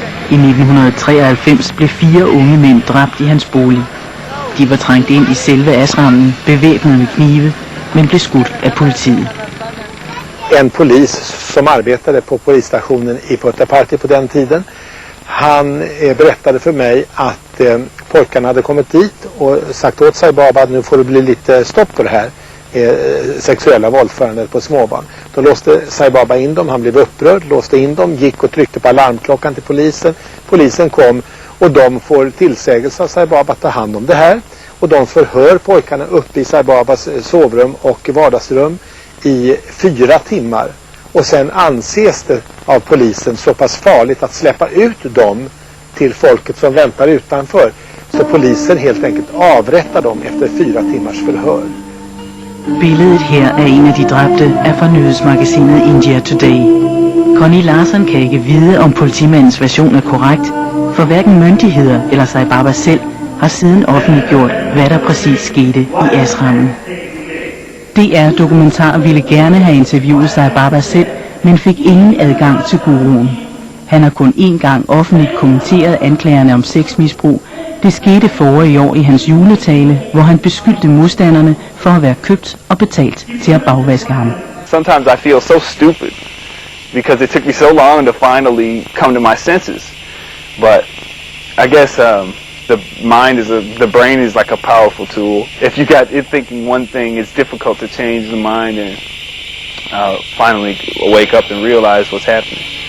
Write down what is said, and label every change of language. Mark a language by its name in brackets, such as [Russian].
[Danish] I 1993 blev 4 unge mænd dræbt i hans bolig. De var trængt ind i selve ashrammen, bevæbnet med knive, men blev skudt af politiet. [Swedish] En polis som arbetade på polisstationen i Purified på den tiden, han berättade för mig att pojkarna hade kommit dit och sagt åt Sai Baba att nu får det bli lite stopp på det här sexuella våldförandet på småbarn. Då låste Sai Baba in dem, han blev upprörd, låste in dem, gick och tryckte på alarmklockan till polisen. Polisen kom och de får tillsägelse av Sai Baba att ta hand om det här. Och de förhör pojkarna uppe i Sai Babas sovrum och vardagsrum i 4 timmar. Och sen anses det av polisen så pass farligt att släppa ut dem till folket som väntar utanför. Så polisen helt enkelt avrättar dem efter 4 timmars förhör. [Danish] Billedet her af en af de dræbte er fra nyhedsmagasinet India Today. Connie Larsen kan ikke vide, om politimandens version er korrekt, for hverken myndigheder eller Sai Baba selv har siden offentliggjort, hvad der præcis skete i ashrammen. DR Dokumentar ville gerne have interviewet Sai Baba selv, men fik ingen adgang til guruen. Han har kun én gang offentligt kommenteret anklagerne om sexmisbrug. Det skete forrige år i hans juletale, hvor han beskyldte modstanderne for at være købt og betalt til at bagvaske ham. [English] Sometimes I feel so stupid because it took me so long to finally come to my senses. But I guess the brain is like a powerful tool. If you got it thinking one thing, it's difficult to change the mind and finally wake up and realize what's happening.